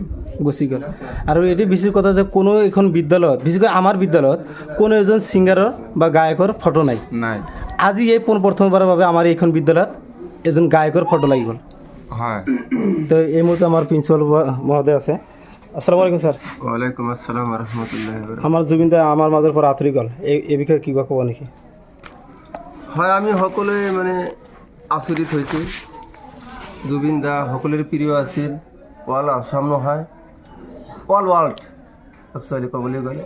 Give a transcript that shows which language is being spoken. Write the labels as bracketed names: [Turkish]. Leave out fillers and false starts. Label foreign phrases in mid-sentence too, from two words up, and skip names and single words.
[Assamese] আৰু এটি বিশেষ কথা যে কোনো এখন বিদ্যালয়ত, বিশেষকৈ আমাৰ বিদ্যালয়ত কোনো এজন ছিংগাৰৰ বা গায়কৰ ফটো নাই। আজি এই প্ৰথমবাৰৰ বাবে আমাৰ এইখন বিদ্যালয়ত এজন গায়কৰ ফটো লাগি গ'ল। হয়, তো এই মুহূৰ্তে আমাৰ প্ৰিন্সিপাল মহোদয় আছে। [Arabic] السلام عليكم স্যার। وعليكم السلام رحمة الله. [Assamese] আমাৰ জুবিনদা আমাৰ মাজৰ পৰা আঁতৰি গ'ল, এই বিষয়ে কিবা ক'ব নেকি? হয়, আমি সকলোৱে মানে আচৰিত হৈছোঁ। জুবিনদা সকলোৰে প্ৰিয় আছিল, অল আসাম নহয়, [English] all world actually [Assamese] ক'বলৈ গ'লে।